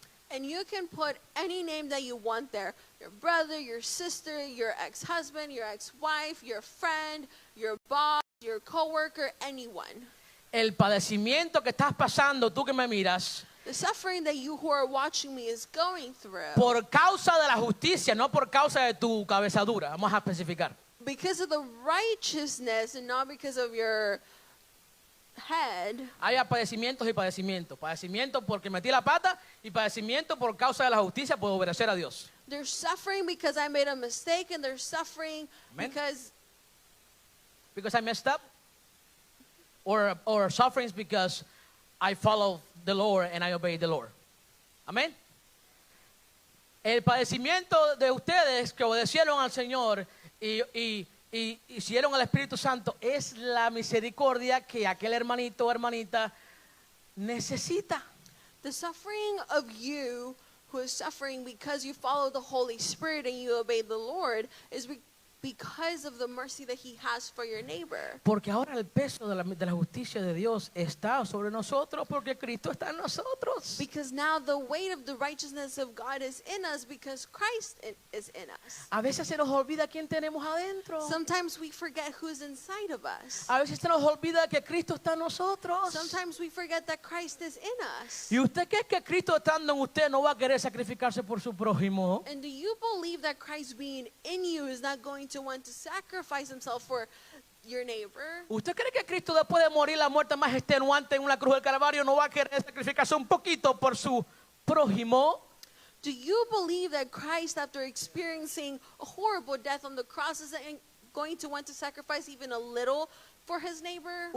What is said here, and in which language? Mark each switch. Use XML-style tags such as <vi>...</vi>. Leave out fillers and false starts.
<en>And you can put any name that you want there. Your brother, your sister, your ex-husband, your ex-wife, your friend, your boss, your coworker, anyone.</en> <es>El padecimiento que estás pasando, tú que me miras,</es> <en>The suffering that you who are watching me is going through,</en> <es>por causa de la justicia, no por causa de tu cabezadura. Vamos a especificar.</es> <en>because of the righteousness and not because of your head,</en> <es>Hay padecimientos y padecimientos. Padecimiento porque metí la pata y padecimiento por causa de la justicia por obedecer a Dios.</es> <en>there's suffering because I made a mistake, and there's suffering Amen. because I messed up. Or sufferings because I follow the Lord and I obey the Lord.</en> <es>Amén. El padecimiento de ustedes que obedecieron al Señor y hicieron al Espíritu Santo es la misericordia que aquel hermanito o hermanita necesita.</es> <en>the suffering of you who is suffering because you follow the Holy Spirit and you obey the Lord is because of the mercy that He has for your neighbor.</en> <es>Porque ahora el peso de la justicia de Dios está sobre nosotros porque Cristo está en nosotros.</es> <en>Because now the weight of the righteousness of God is in us because Christ is in us.</en> <es>A veces se nos olvida quién tenemos adentro.</es> <en>Sometimes we forget who's inside of us.</en> <es>A veces se nos olvida que Cristo está en nosotros.</es> <en>Sometimes we forget that Christ is in us.</en> <es>¿Y usted cree que Cristo estando en usted no va a querer sacrificarse por su prójimo?</es> <en>And do you believe that Christ being in you is not going to want to sacrifice Himself for your neighbor?</en> <es>¿Usted cree que Cristo después de morir la muerte más extenuante en una cruz del Calvario no va a querer sacrificarse un poquito por su prójimo?</es> <en>Do you believe that Christ, after experiencing a horrible death on the cross, is going to want to sacrifice even a little for His neighbor?</en>